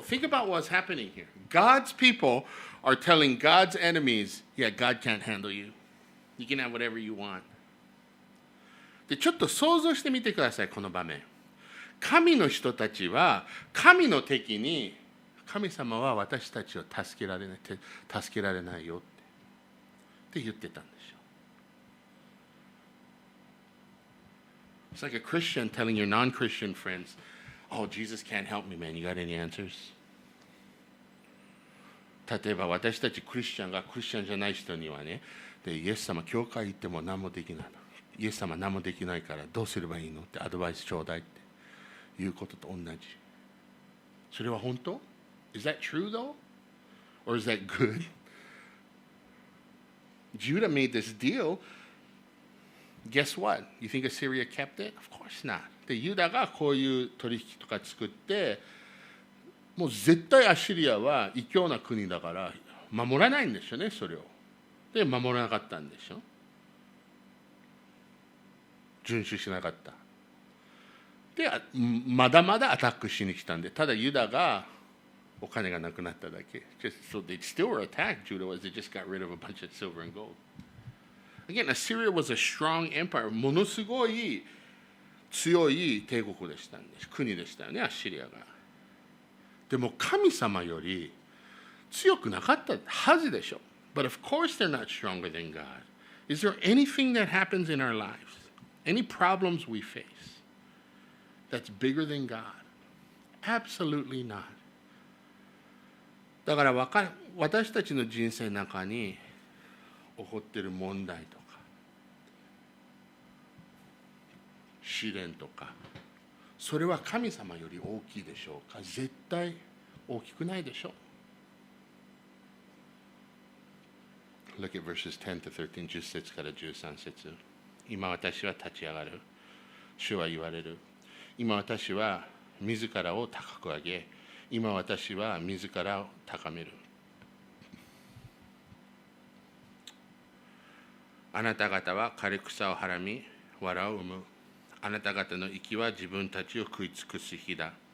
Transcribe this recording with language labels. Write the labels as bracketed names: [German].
[English] Think about what's happening here. God's people are telling God's enemies, yeah, God can't handle you. You can have whatever you want. [Japanese] で、ちょっと想像してみてください、この場面。神の人たちは、神の敵に、神様は私たちを助けられないよって言ってたんですよ。 [English] It's like a Christian telling your non-Christian friends, oh, Jesus can't help me, man. You got any answers? [Japanese] 例えば私たちクリスチャンがクリスチャンじゃない人にはね、でイエス様、教会行っても何もできないの。イエス様何もできないからどうすればいいのってアドバイスちょうだいっていうことと同じ。それは本当？ [English] Is that true though? Or is that good? Judah made this deal. Guess what? You think Assyria kept it? Of course not. [Japanese] で、ユダがこういう取引とか作って、もう絶対アッシリアは異教な国だから守らないんですよね、それを。で、守らなかったんでしょ。遵守しなかった。で、まだまだアタックしに来たんで、ただユダがお金がなくなっただけ。 [English] So they still were attacked, Judah was. They just got rid of a bunch of silver and gold. Again, Assyria was a strong empire. [Japanese] ものすごい強い帝国でしたんです。国でしたよね、アッシリアが。でも神様より強くなかったはずでしょ。 [English] But of course they're not stronger than God. Is there anything that happens in our lives, any problems we face, that's bigger than God? Absolutely not. [Japanese] だから私たちの人生の中に起こっている問題とか試練とか、それは神様より大きいでしょうか？絶対大きくないでしょう。 [English] Look at verses 10 to 13, [Japanese] 10節から13節。今私は立ち上がる。主は言われる。今私は自らを高く上げ、今私は自らを高める。あなた方は枯れ草をはらみ、藁を生む。あなた方の息は自分たちを食い尽くす日だ。